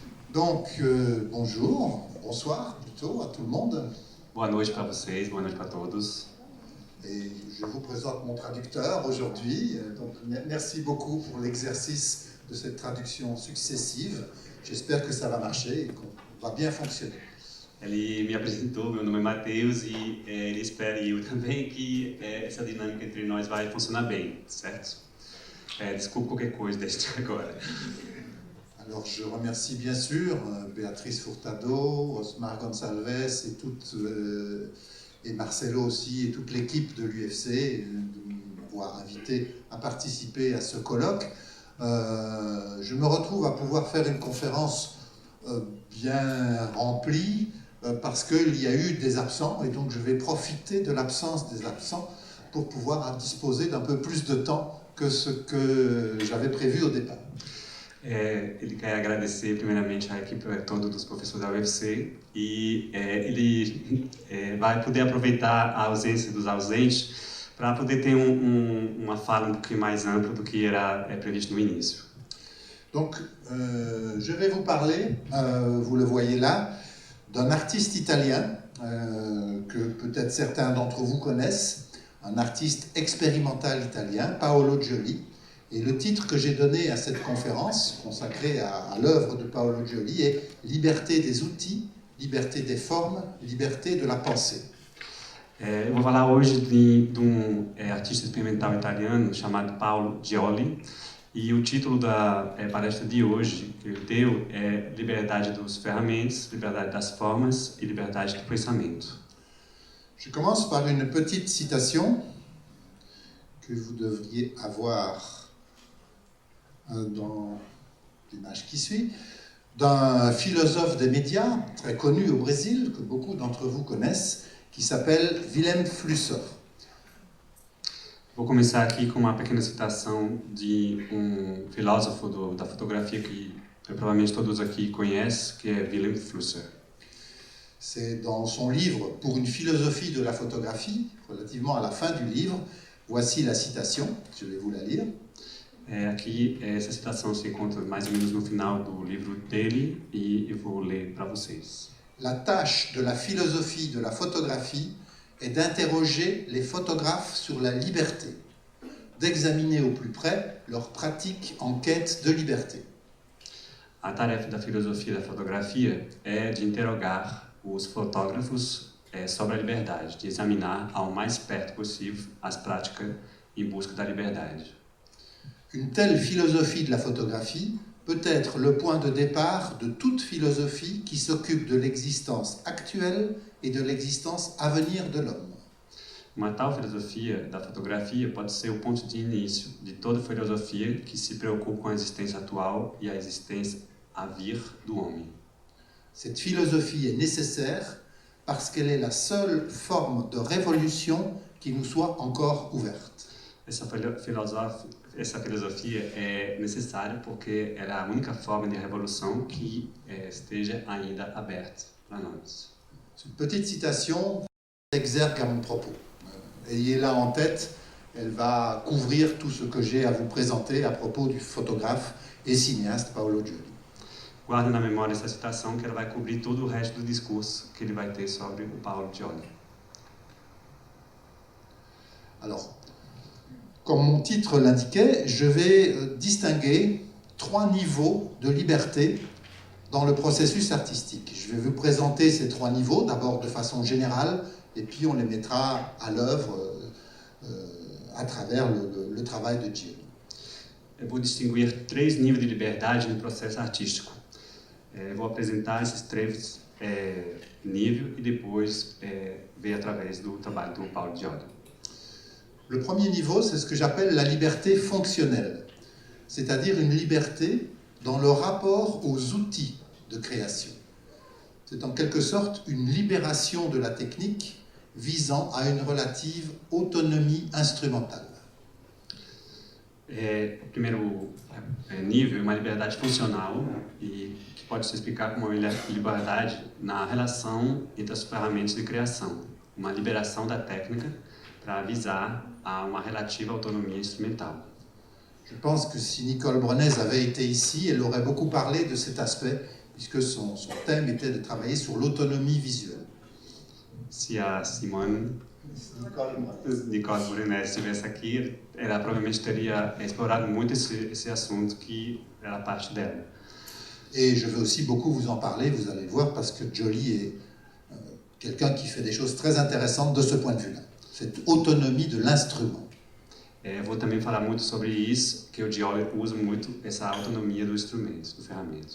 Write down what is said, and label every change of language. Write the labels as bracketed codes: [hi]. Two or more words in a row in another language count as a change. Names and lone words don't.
[fr] Donc, bonjour, bonsoir plutôt à tout le monde. [pt] Boa noite para vocês, boa noite para todos. [fr] Et je vous présente mon traducteur aujourd'hui. Donc, merci beaucoup pour l'exercice de cette traduction successive. J'espère que ça va marcher et qu'on va bien fonctionner. [pt] Ele me apresentou, meu nome é Matheus e ele espera e eu também que essa dinâmica entre nós vai funcionar bem, certo? Desculpe qualquer coisa desde agora. [fr] Alors, je remercie bien sûr Béatrice Furtado, Osmar Gonçalves et Marcelo aussi et toute l'équipe de l'UFC de m'avoir invité à participer à ce colloque. Je me retrouve à pouvoir faire une conférence bien remplie parce qu'il y a eu des absents et donc je vais profiter de l'absence des absents pour pouvoir disposer d'un peu plus de temps que ce que j'avais prévu au départ. [pt] Ele quer agradecer primeiramente a equipe toda dos professores da UFC e ele vai poder aproveitar a ausência dos ausentes para poder ter uma fala um pouquinho mais ampla do que era previsto no início. [fr] Donc, je vais vous parler, vous le voyez là, d'un artiste italien que peut-être certains d'entre vous connaissent, un artiste expérimental italien, Paolo Gioli. Et le titre que j'ai donné à cette conférence, consacrée à l'œuvre de Paolo Gioli, est « Liberté des outils, liberté des formes, liberté de la pensée ». [pt] Eu vou falar hoje de artista experimental italiano chamado Paolo Gioli. E o título da palestra de hoje que ele deu é Liberdade dos ferramentas, Liberdade das formas e Liberdade do pensamento. [fr] Je commence par une petite citation que vous devriez avoir dans l'image qui suit, d'un philosophe des médias très connu au Brésil, que beaucoup d'entre vous connaissent, qui s'appelle Willem Flusser. [pt] Vou começar aqui com uma pequena citação de filósofo da fotografia que provavelmente todos aqui conhecem, que é Willem Flusser. [fr] C'est dans son livre Pour une philosophie de la photographie, relativement à la fin du livre. Voici la citation, je vais vous la lire. [pt] Aqui, essa citação se encontra mais ou menos no final do livro dele e eu vou ler para vocês. [fr] La tâche de la philosophie de la photographie est d'interroger les photographes sur la liberté, d'examiner au plus près leurs pratiques en quête de liberté. [pt] A tarefa da filosofia da fotografia é de interrogar os fotógrafos sobre a liberdade, de examinar ao mais perto possível as práticas em busca da liberdade. [fr] Une telle philosophie de la photographie peut être le point de départ de toute philosophie qui s'occupe de l'existence actuelle et de l'existence à venir de l'homme. [pt] Uma tal filosofia da fotografia pode ser o ponto de início de toda filosofia que se preocupa com a existência atual e a existência a vir do homem. [fr] Cette philosophie est nécessaire parce qu'elle est la seule forme de révolution qui nous soit encore ouverte. [pt] Essa filosofia é necessária porque ela é a única forma de revolução que esteja ainda aberta para nós. [fr] C'est une petite citation exergue à mon propos. Ayez-la en tête, elle va couvrir tout ce que j'ai à vous présenter à propos du photographe et cinéaste Paolo Gioli. [pt] Guarde na memória essa citação que ela vai cobrir todo o resto do discurso que ele vai ter sobre o Paolo Gioli. [fr] Alors, comme mon titre l'indiquait, je vais distinguer 3 niveaux de liberté dans le processus artistique. Je vais vous présenter ces 3 niveaux, d'abord de façon générale, et puis on les mettra à l'œuvre à travers le travail de Gioli. [pt] Eu vou distinguir 3 níveis de liberdade no processo artístico. Vou apresentar esses 3 níveis e depois ver através do trabalho do Paolo Gioli. [fr] Le premier niveau, c'est ce que j'appelle la liberté fonctionnelle, c'est-à-dire une liberté dans le rapport aux outils de création. C'est en quelque sorte une libération de la technique visant à une relative autonomie instrumentale. [pt] O primeiro nível é uma liberdade funcional e que pode se explicar como uma liberdade na relação entre as ferramentas de criação, uma liberação da técnica para visar a uma relativa autonomia instrumental. [fr] Je pense que si Nicole Brenez avait été ici, elle aurait beaucoup parlé de cet aspect puisque son thème était de travailler sur l'autonomie visuelle. [pt] Se a Simone Nicole Brunet estivesse aqui, ela provavelmente teria explorado muito esse assunto que era parte dela. [fr] Et je veux aussi beaucoup vous en parler, vous allez le voir, parce que Joly est quelqu'un qui fait des choses très intéressantes de ce point de vue-là. Cette autonomie de l'instrument. [pt] Vou também falar muito sobre isso, que o Joly usa muito essa autonomia do instrumento, do ferramenta.